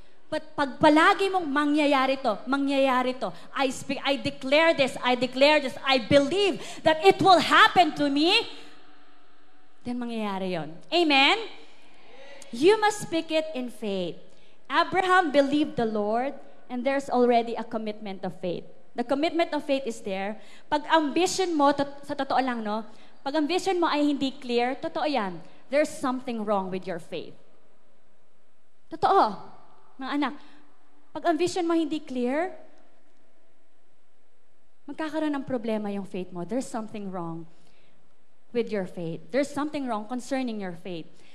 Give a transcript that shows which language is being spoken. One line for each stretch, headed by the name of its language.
English: But
Filipino: pag palagi mong mangyayari to,
English: I declare this, I believe that it will happen to me, then
Filipino: mangyayari yon.
English: Amen? You must speak it in faith. Abraham believed the Lord, and there's already a commitment of faith. The commitment of faith is there.
Filipino: Pag ang vision mo, sa totoo lang, no? Pag ang vision mo ay hindi clear, totoo yan.
English: There's something wrong with your faith.
Filipino: Totoo, mga anak. Pag ang vision mo hindi clear, magkakaroon ng problema yung faith mo.
English: There's something wrong with your faith. There's something wrong concerning your faith.